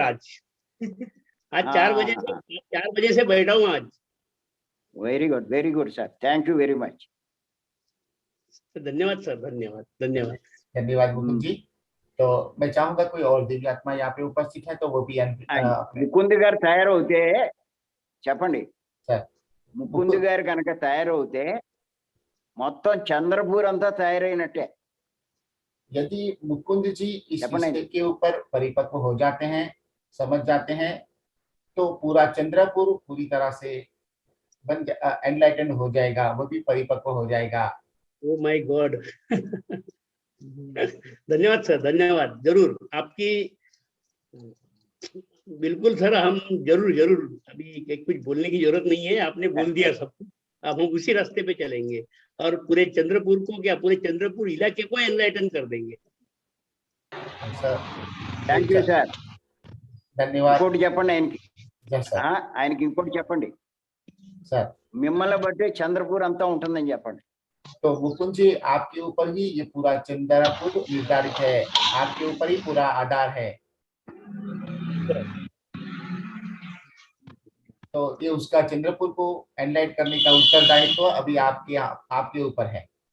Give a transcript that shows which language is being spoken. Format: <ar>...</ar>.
<hi>आज 4 बजे से बैठा हूँ आज।</hi> <en>Very good sir, thank you very much.</en> <hi>धन्यवाद सर, धन्यवाद धन्यवाद धन्यवाद मुकुंद जी। तो मैं चाहूंगा कोई और दिव्य आत्मा यहाँ पे उपस्थित है तो वो भी अपने</hi> <te>ముకుంద్ గారు తయారవుతే చెప్పండి। సార్ ముకుంద్ గారు కనుక తయారవుతే మొత్తం చంద్రపూర్ అంతా తయారైనట్టే।</te> <hi>यदि मुकुंद जी इस अपने- विषय के ऊपर परिपक्व हो जाते हैं, समझ जाते हैं, तो पूरा चंद्रपुर पूरी तरह से एनलाइटन हो जाएगा, वो भी परिपक्व हो जाएगा।</hi> <en>Oh my god.</en> <hi>धन्यवाद सर, धन्यवाद। जरूर आपकी, बिल्कुल सर, हम जरूर जरूर, अभी कुछ बोलने की जरूरत नहीं है, आपने बोल दिया सब कुछ। अब हम उसी रास्ते पे चलेंगे और पूरे चंद्रपुर को, क्या पूरे चंद्रपुर इलाके को एनलाइटन कर देंगे। Sir</hi> <en>Thank you sir.</en> <hi>धन्यवाद।</hi> <te>ఇంకోటి చెప్పండి ఆయనకి।</te> <en>Yes sir.</en> <te>ఆయనకి ఇంకోటి చెప్పండి,</te> <hi>सर</hi> <te>మిమ్మల్ని బట్టి చంద్రపూర్ అంతా ఉంటుందని చెప్పండి।</te> <hi>तो मुकुंद जी, आपके ऊपर ही ये पूरा चंद्रपुर निर्धारित है, आपके ऊपर ही पूरा आधार है। तो ये उसका चंद्रपुर को एनलाइट करने का उत्तरदायित्व तो अभी आपके ऊपर है।</hi>